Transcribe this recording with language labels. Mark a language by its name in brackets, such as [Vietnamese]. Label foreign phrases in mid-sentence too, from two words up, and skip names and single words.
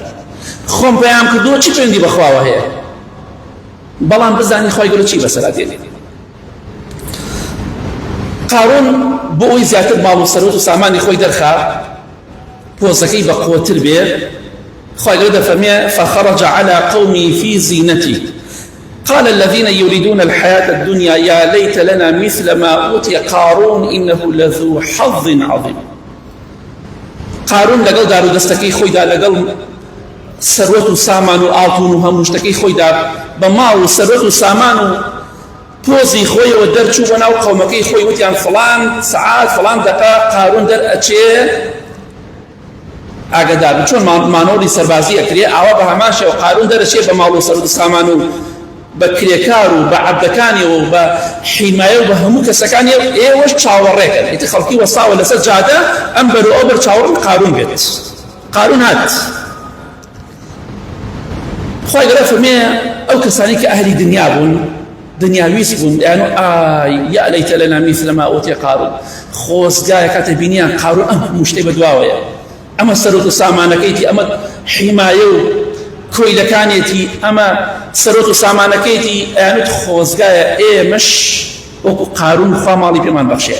[Central Kurdish] خۆم پەیام کردووە چی پەیوەندی بەخواوە هەیە؟ بەڵام بزانی خوای گەورە چی بەسەرا دێنێ. قارون بۆ ئەوی زیاتر ماڵ و سەرۆت و سامانی خۆی دەرخا، پۆزەکەی بە قووەتر بێ، خوای گەورە دەفەرمێ [Arabic] فخرج على قومه في زينته قال الذين يريدون الحياة الدنيا يا ليت لنا مثل ما أوتي قارون إنه لذو حظ عظيم. [Central Kurdish] قارون لەگەڵ دار و دەستەکەی خۆیدا، لەگەڵ سەرۆت و سامان و ئاڵتون و هەموو شتەکەی خۆیدا، بە ماڵ و سەرۆت و سامان و پۆزی خۆیەوە دەرچوو بە ناو قەومەکەی خۆی، وتیان فڵان سەعات فڵان دەقا قارون دەرئەچێ ئاگادار بن، چۆن مانۆڵی سەربازی ئەکرێ ئاوا بە هەمان شێوە قارون دەرەچێ بە ماڵ و سەرۆت و سامان و بە کرێکار و بە عەبدەکانیەوە و بە حیمایە و بە هەموو کەسەکانی ئێوەش چاوەڕێکن. ئیتر خەڵکی وەساوە لەسەر جادە ئەم بەرو ئەو بەر چاوەڕ قارون بێت. قارون هات. خوای گەورە فەرمێ ئەو کەسانی کە ئەهلی دنیا بوون، دنیاویست بوون، یعنی [Arabic] یا لەیتە لەنا مثل ما ئوتیە قارون، [Central Kurdish] خۆزگایە کاتە بینیان قارون ئەم هەموو شتێ بەدواوەیە، ئەمە سەرۆت و سامانەکەیتی، ئەمە حیمایە و کۆیلەکانێتی، ئەمە سەرۆت و سامانەکەیتی، ئەیانوت خۆزگایە ئێمەش وەکو قارون خوا ماڵی پێمان بەخشێ.